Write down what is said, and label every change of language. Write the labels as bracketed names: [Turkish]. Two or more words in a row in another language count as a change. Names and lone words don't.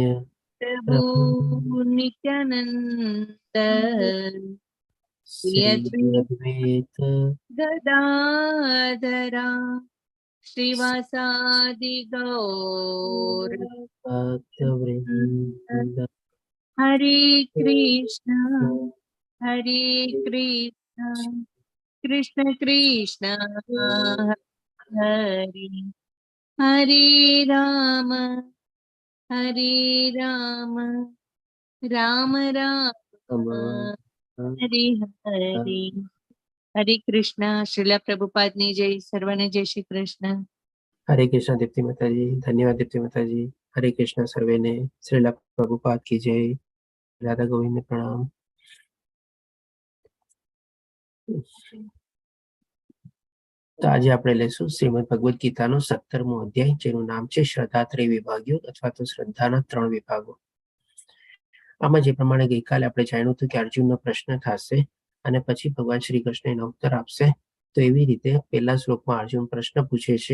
[Sanskrit] प्रभु नित्यानंद श्री अद्वैत गदाधरा श्रीवासादि गौर भक्तवृंद हरे कृष्ण कृष्ण कृष्ण हरे हरे राम राम राम हरे हरे हरे कृष्ण। [Gujarati] श्रीला प्रभुपाद ની જય, સર્વને જય શ્રી કૃષ્ણ। [Hindi] हरे कृष्ण दीप्ति माता जी। धन्यवाद दीप्ति माता जी। हरे कृष्ण [Gujarati] સર્વે ને। [Hindi] श्रीला प्रभुपाद की जय। [Gujarati] રાધા ગોવિંદ ને પ્રણામ। તો આજે આપણે લઈશું શ્રીમદ ભગવદ્ ગીતાનો 17મો અધ્યાય, જેનું નામ છે શ્રદ્ધાત્રય વિભાગો અથવા તો શ્રદ્ધાના 3 વિભાગો। આમાં જે પ્રમાણે ગઈકાલે આપણે જાણ્યું હતું કે અર્જુનનો પ્રશ્ન થશે અને પછી ભગવાન શ્રી કૃષ્ણ એનો ઉત્તર આપશે, તો એવી રીતે પહેલા શ્લોકમાં અર્જુન પ્રશ્ન પૂછે છે।